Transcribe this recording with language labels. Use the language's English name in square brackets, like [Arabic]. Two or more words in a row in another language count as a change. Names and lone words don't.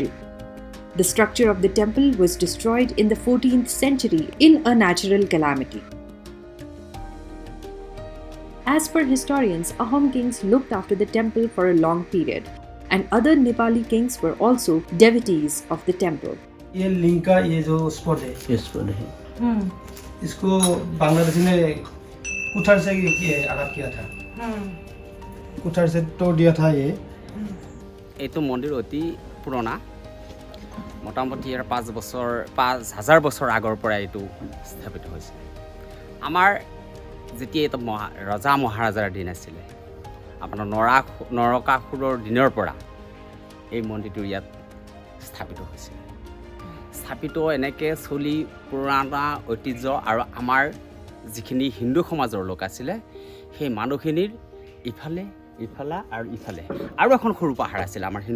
[English] The structure of the temple was destroyed in the 14th century in a natural calamity. As per historians, Ahom kings looked after the temple for a long period, and other Nepali kings were also devotees of the temple. [Hindi] ये लिंक का ये जो स्पॉट है, ये स्पॉट है, इसको बांग्लादेशी ने कुठार से आघात किया था, कुठार से तोड़ दिया था। ये तो मंदिर अति पुराना, [Assamese] मोटामुटी 5,000 বছৰ আগৰ পৰা এইটো স্থাপিত হৈছে। আমাৰ যেতিয়া এইটো ৰজা মহাৰাজাৰ দিন আছিলে, আপোনাৰ নৰকাসুৰৰ দিনৰ পৰা এই মন্দিৰটো ইয়াত স্থাপিত হৈছিল। স্থাপিত এনেকৈ চলি পুৰণা ঐতিহ্য আৰু আমাৰ যিখিনি হিন্দু সমাজৰ লোক আছিলে সেই মানুহখিনিৰ ইফালে আৰু ইফালে আৰু এখন সৰু পাহাৰ আছিলে আমাৰ হিন্দু